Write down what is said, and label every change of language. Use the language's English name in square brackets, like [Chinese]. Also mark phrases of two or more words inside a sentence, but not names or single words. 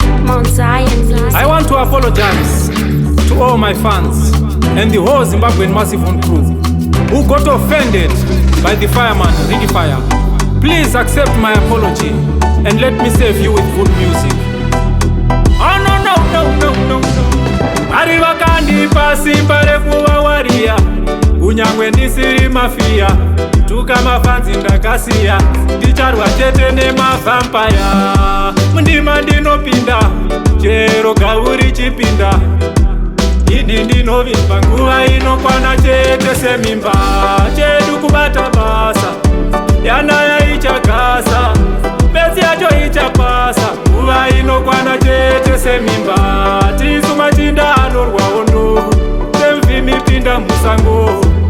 [English] Mount Zion Music. I want to apologize to all my fans and the whole Zimbabwean Massive On crew who got offended by the fireman, Ricky Fire. Please accept my apology and let me save you with good music. Oh, no, no, no, no, no, no. [Shona] Vari vakandipa simba rekuva wariya, kunyangwe ndisiri mafia, tuka mafanzi ndakasiya, ndicharwa chete nemavhampaya. Mundima ndinopinda, chero gauri chipinda, ini ndinovimba nguva inokwana chete semimba, chedu kubata basa, yanaya ichagasa, besi yacho ichapasa, nguva inokwana chete semimba, tisu machinda anorwa hondo, semvimi pinda musango,